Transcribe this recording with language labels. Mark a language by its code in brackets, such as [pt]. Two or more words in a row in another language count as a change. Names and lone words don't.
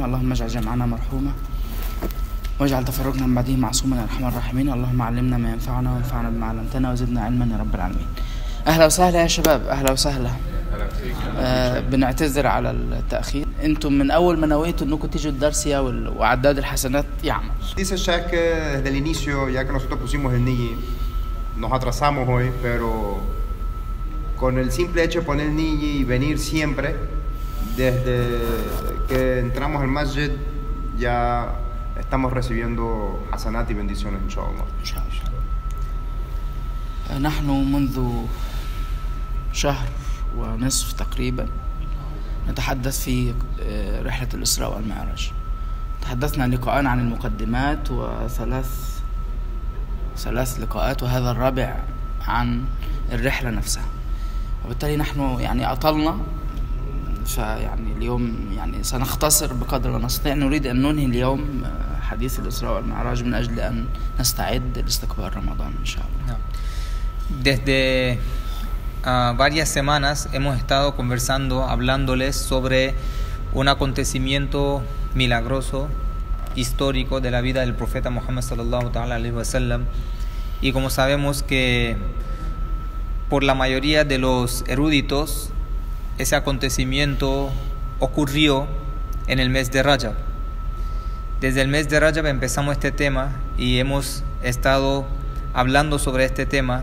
[ar] اللهم اجعل جمعنا مرحوما واجعل تفرقنا من بعده معصوما يا أرحم الراحمين. اللهم علمنا ما ينفعنا وانفعنا بما علمتنا وزدنا علما يا رب العالمين. أهلا وسهلا يا شباب، أهلا وسهلا. بنعتذر على التأخير. أنتم من أول ما نويتوا أنكم تيجوا الدرس وعداد الحسنات يعمل. [es] Dice Shaq que desde el inicio, ya que nosotros pusimos el NII, nos atrasamos hoy, pero con el simple hecho de poner el NII y venir siempre, desde que entramos al masjid, ya estamos recibiendo hasanat y bendiciones, inshallah. [ar] نحن منذ شهر ونصف تقريبا نتحدث في رحلة الإسراء والمعراج. تحدثنا لقاءان عن المقدمات وثلاث لقاءات، وهذا الرابع عن الرحلة نفسها، وبالتالي نحن يعني أطلنا، فيعني اليوم يعني سنختصر بقدر ما نستطيع. نريد أن ننهي اليوم حديث الإسراء والمعراج من أجل أن نستعد لاستقبال رمضان إن شاء الله. [es] Desde varias semanas hemos estado conversando, hablándoles sobre un acontecimiento milagroso, histórico de la vida del profeta Muhammad [ar] صلى الله تعالى عليه وسلم. [es] Y como sabemos que por la mayoría de los eruditos ese acontecimiento ocurrió en el mes de Rajab. Desde el mes de Rajab empezamos este tema y hemos estado hablando sobre este tema.